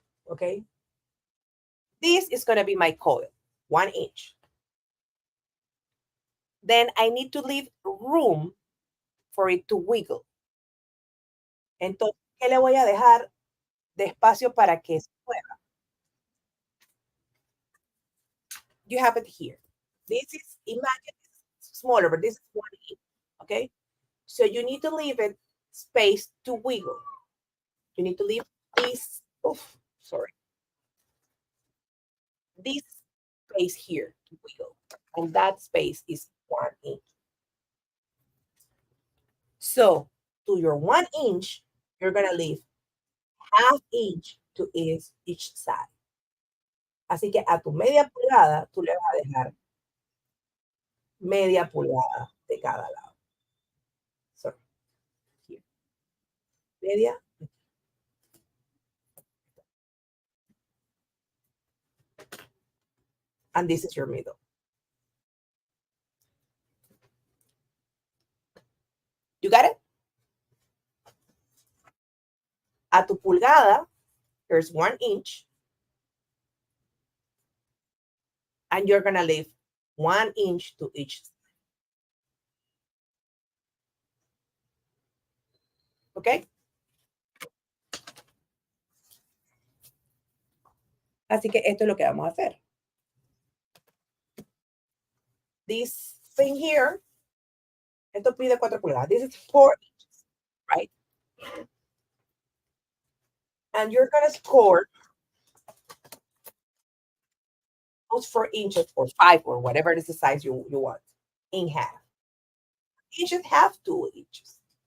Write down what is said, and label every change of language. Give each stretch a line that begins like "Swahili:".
English: Okay. This is gonna be my coil, 1 inch. Then I need to leave room for it to wiggle.
Spanish: Entonces, ¿qué le voy a dejar de espacio para que se mueva?
English: You have it here. This is, imagine it's smaller, but this is 1 inch. Okay. So you need to leave it space to wiggle. You need to leave this, oof, sorry, this space here to wiggle. And that space is 1 inch. So to your 1 inch, you're going to leave 1/2 inch to each side.
Spanish: Así que a tu media pulgada, tú le vas a dejar media pulgada de cada lado.
English: So, here.
Spanish: Media.
English: And this is your middle. You got it?
Spanish: A tu pulgada,
English: there's 1 inch. And you're going to leave 1 inch to each side. ¿Ok?
Spanish: Así que esto es lo que vamos a hacer.
English: This thing here,
Spanish: esto pide 4 pulgadas.
English: This is 4 inches, right? And you're going to score those 4 inches or 5 or whatever is the size you want in half. You should have 2 inches.